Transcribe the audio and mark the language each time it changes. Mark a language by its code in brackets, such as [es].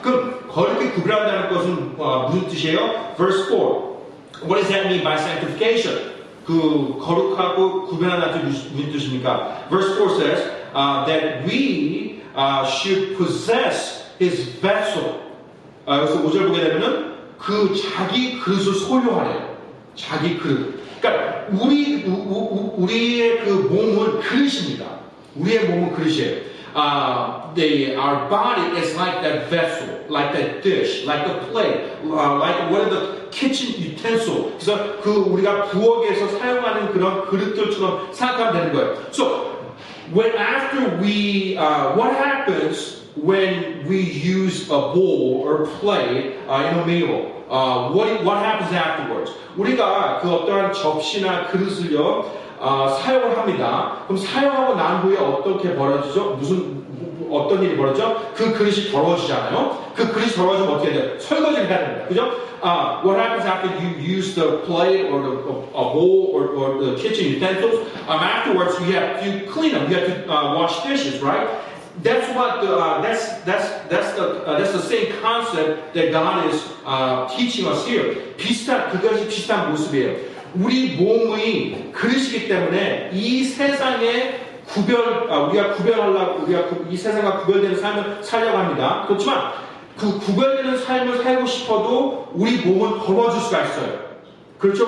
[ko] 그럼 거룩히 구별한다는 것은 무슨 뜻이에요? [en] Verse 4. What does that mean by sanctification? [ko] 그 거룩하고 구별한다는 뜻이 무슨 뜻입니까? [en] Verse 4 says that we should possess his vessel. [ko] 여기서 5절 보게 되면은 그 자기 그릇을 소유하래요. 자기 그릇. 그러니까 우리의 그 몸은 그릇입니다. 우리의 몸은 그릇이에요. [en] Our body is like that vessel, like that dish, like the plate, like one of the kitchen utensil. [ko] 그래서 그 우리가 부엌에서 사용하는 그런 그릇들처럼 생각하면 되는 거예요. [en] So when after we, what happens when we use a bowl or plate in a meal? What happens afterwards? [ko] 우리가 그 어떠한 접시나 그릇을요 사용을 합니다. 그럼 사용하고 난 후에 어떻게 벌어지죠? 어떤 일이 벌어져? 그 그릇이 더러워지잖아요. 그 그릇이 더러워지면 어떻게 돼요? 설거지를 해야 됩니다. 그죠? [en] What happens after you use the plate or a bowl or the kitchen utensils? Afterwards, you have to clean them. You have to wash dishes, right? That's what that's the same concept that God is teaching us here. [ko] 그것이 비슷한 모습이에요. 우리 몸의 그릇이기 때문에 이 세상에 우리가 구별하려고 우리가 이 세상과 구별되는 삶을 살려고 합니다. 그렇지만 그 구별되는 삶을 살고 싶어도 우리 몸은 더러워질 수가 있어요. 그렇죠?